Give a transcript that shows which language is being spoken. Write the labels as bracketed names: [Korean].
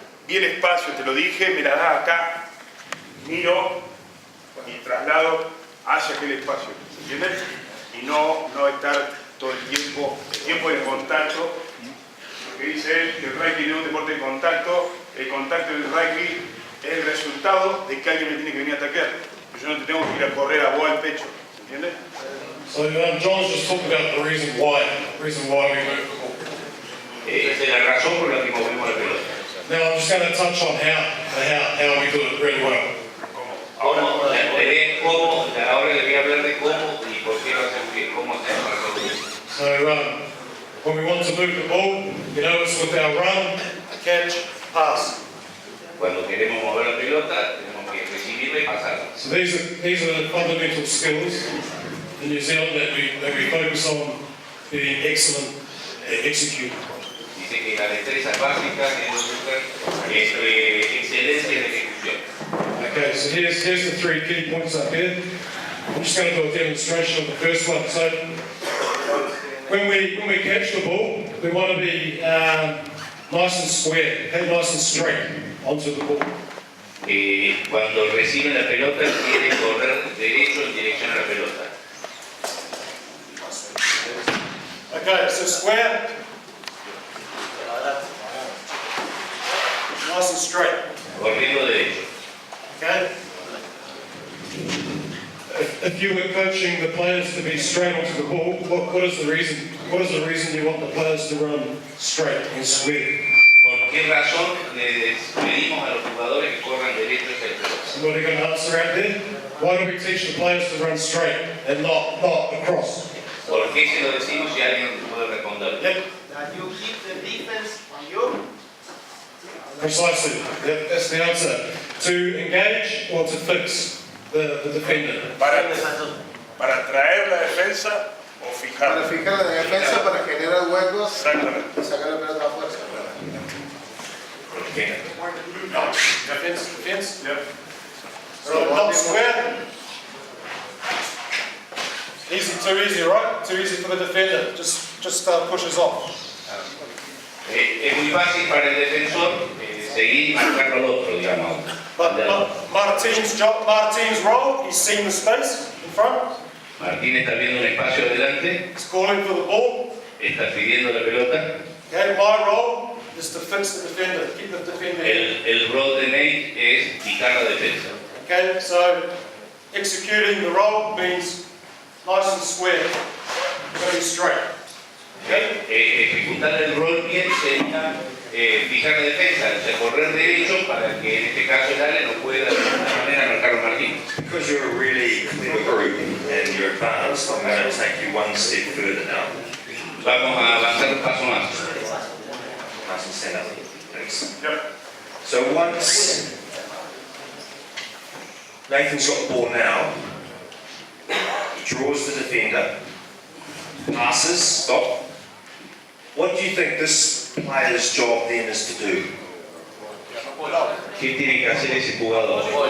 [Spanish] Vi el espacio, te lo dije, me la da acá, miro y traslado hacia aquel espacio, ¿entiendes? Y no estar todo el tiempo del contacto. Lo que dice él, que el rugby no es un deporte de contacto, el contacto del rugby es el resultado de que alguien me tiene que venir a atacar. Yo no te tengo que ir a correr a vos al pecho, ¿entiendes? [English] So John's just talked about the reason why we move the ball. [Spanish] esa es la razón por la que movemos la pelota. [English] Now I'm just going to touch on how we do it really well. [Spanish] Cómo, la idea es cómo, ahora le voy a hablar de cómo y por qué lo hacemos bien, cómo hacemos la cosa. [English] So when we want to move the ball, it's with our run, catch, pass. [Spanish] Cuando queremos mover la pelota, tenemos que recibirla y pasarla. [English] So these are the fundamental skills in New Zealand that we focus on being excellent at executing. [Spanish] Dice que las destrezas básicas en buscar excelencia en ejecución. [English] Okay, so here's the three key points up here. I'm just going to do a demonstration of the first one. So when we catch the ball, we want to be nice and square, head nice and straight onto the ball. [Spanish] Cuando reciben la pelota, quieren correr derecho en dirección a la pelota. [English] Okay, so square, nice and straight. [Spanish] Corriendo derecho. [English] Okay. If you were coaching the players to be straight onto the ball, what is the reason? What is the reason you want the players to run straight and square? [Spanish] ¿Por qué razón les pedimos a los jugadores que corran derecho hacia la pelota? [English] Somebody going to answer out there? Why do we teach the players to run straight and not across? [Spanish] ¿Por qué se lo decimos si alguien puede responder? [English] Yep, That you keep the defense on you. precisely. Yep, that's the answer. To engage or to fix the defender. [Spanish] Para traer la defensa o Para fijarla. fijar la defensa, para generar huecos Exactamente. y sacar la pelota a fuerza. [English] No, defense. Yeah. So not square. Easy, too easy, right? Too easy for the defender. Just pushes off. [Spanish] Es muy fácil para el defensor seguir y marcarlo al otro, digamos. [English] But Martin's role, he's seen the space in front. [Spanish] Martín está viendo un espacio adelante, [English] He's calling for the ball. [Spanish] está pidiendo la pelota. [English] Okay, my role is to fix the defender, keep the defender in. [Spanish] El rol de Nate es fijar la defensa. [English] Okay, so executing the role means nice and square, very straight. [Spanish] Ejecutar el rol bien sería fijar la defensa, o sea, correr derecho para que en este caso el Ale no pueda de alguna manera marcar a Martín. [English] Because you're a really clever group and you're advanced, I'm going to take you one step further now. [Spanish] Vamos a avanzar un paso más. [English] Nice and stand up. Thanks. Yep. So once Nathan's got the ball now, he draws the defender, passes, stop. What do you think this player's job then is to do? [Spanish] ¿Qué tiene que hacer ese jugador?